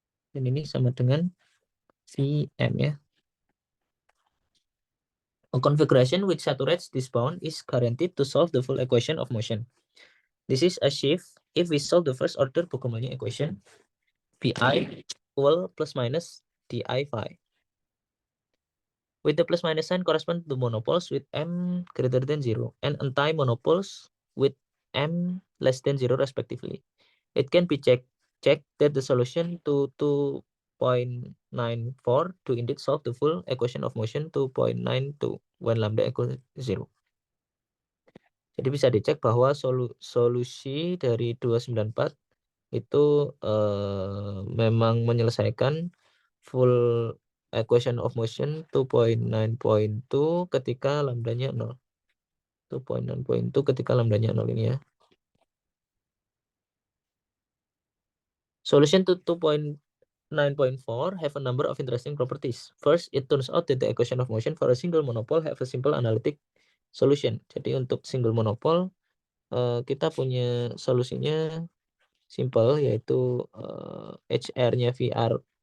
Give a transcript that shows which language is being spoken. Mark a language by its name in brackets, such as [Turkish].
[Indonesian] Dan ini sama dengan Vm ya. [English] A configuration which saturates this bound is guaranteed to solve the full equation of motion. This is achieved if we solve the first order Poco-Molny equation, Pi equal plus minus di phi. With the plus minus sign correspond to monopoles with m greater than 0 and anti-monopoles with m less than 0 respectively. It can be checked that the solution to 2.94 to indeed solve the full equation of motion 2.92 when lambda equals 0. [Indonesian] Jadi bisa dicek bahwa solusi dari 294 itu memang menyelesaikan full equation of motion 2.9.2 ketika lambdanya 0. 2.9.2 ketika lambdanya 0 ini ya. [English] Solution to 2.9.4 have a number of interesting properties. First, it turns out that the equation of motion for a single monopole have a simple analytic solution. [Indonesian] Jadi untuk single monopole kita punya solusinya simple, yaitu HR-nya VR